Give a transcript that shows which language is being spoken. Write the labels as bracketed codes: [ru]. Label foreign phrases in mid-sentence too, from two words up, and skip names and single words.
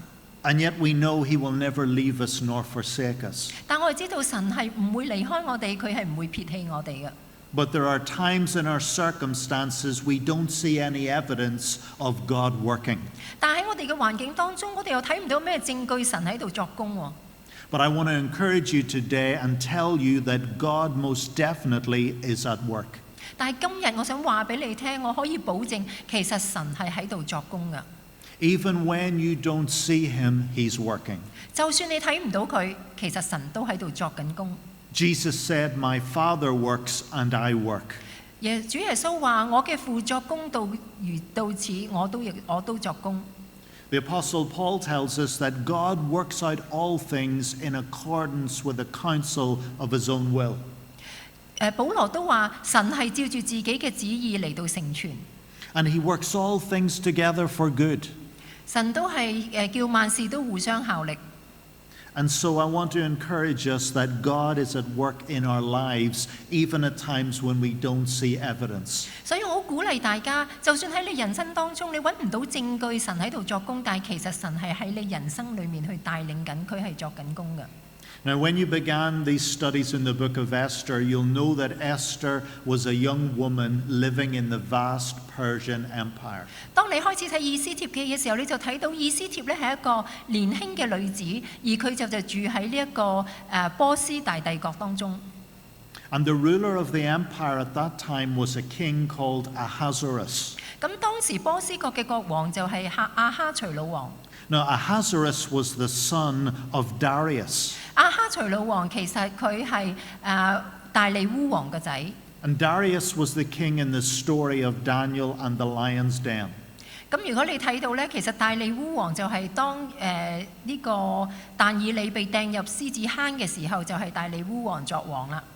[en] And yet we know he will never leave us nor forsake us. [yue] 但我哋知道神係唔會離開我哋，佢係唔會撇棄我哋嘅。 [en] But there are times in our circumstances we don't see any evidence of God working. [yue] 但喺我哋嘅環境當中，我哋又睇唔到咩證據神喺度作工喎。 [en] But I want to encourage you today and tell you that God most definitely is at work. [yue] 但係今日我想話俾你聽，我可以保證，其實神係喺度作工㗎。 [en] Even when you don't see him, he's working. [yue] 就算你睇唔到佢，其實神都喺度作緊工。 [en] Jesus said, "My Father works and I work." [yue] 主耶穌話：我嘅父作工到如到此，我都作工。 [en] The Apostle Paul tells us that God works out all things in accordance with the counsel of his own will. [yue] 保羅都話神係照住自己嘅旨意嚟到成全。 [en] And he works all things together for good. [yue] 神都係叫萬事都互相效力。 [en] And so I want to encourage us that God is at work in our lives, even at times when we don't see evidence. [yue] 所以我好鼓勵大家，就算喺你人生當中你揾唔到證據神喺度作工，但係其實神係喺你人生裏面去帶領緊，佢係作緊工嘅。 [en] Now, when you began these studies in the book of Esther, you'll know that Esther was a young woman living in the vast Persian Empire. [yue] 當你開始睇以斯帖記嘅時候，你就睇到以斯帖咧係一個年輕嘅女子，而佢就住喺呢一個波斯大帝國當中。 [en] And the ruler of the empire at that time was a king called Ahasuerus. [yue] 咁當時波斯國嘅國王就係亞哈隨魯王。 [en] Now, Ahasuerus was the son of Darius. [yue] 亞哈隨魯王其實佢係大利烏王嘅仔。 [en] And Darius was the king in the story of Daniel and the lion's den. [yue] 咁如果你睇到咧，其實大利烏王就係當呢個但以理被掟入獅子坑嘅時候，就係大利烏王作王啦。